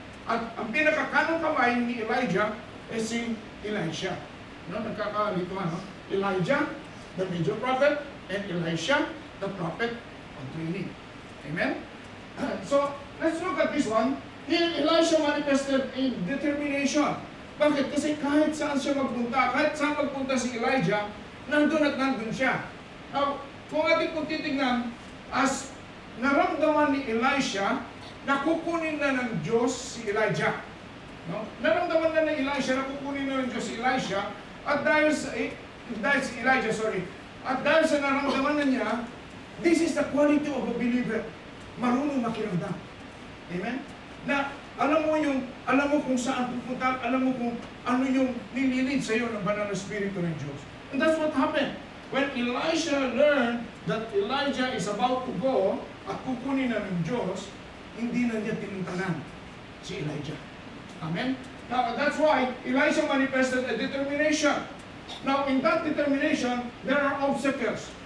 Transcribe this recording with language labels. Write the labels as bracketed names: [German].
[Filipino] At ang pinakakanong kamay ni Elijah ay si Elisha. No? Nagkakalituan, no? [English] Elijah, the major prophet, and Elisha, the prophet on training. Amen? So, let's look at this one. Here, Elisha manifested a determination. [Filipino] Bakit? Kasi kahit saan siya magpunta, kahit saan magpunta si Elijah, nandun at nandun siya. Now, kung ating kung titignan, as naramdaman ni Elisha, na kukunin na ng Diyos si Elijah. No? Naramdaman na ng Elisha na kukunin na ng Diyos si Elisha, at dahil sa Elijah, at dahil sa naramdaman na niya, this is the quality of a believer. Marunong makiramdam. Amen? Na alam mo kung saan pupunta, alam mo kung ano yung nililid sa iyo ng banal na Espiritu ng Diyos. [English] And that's what happened. [Filipino] When Elisha learned that Elijah is about to go at kukunin na ng Diyos, hindi na niya tinuntanan si Elijah. Amen? [English] Now, that's why Elisha manifested a determination. Now, in that determination, there are obstacles.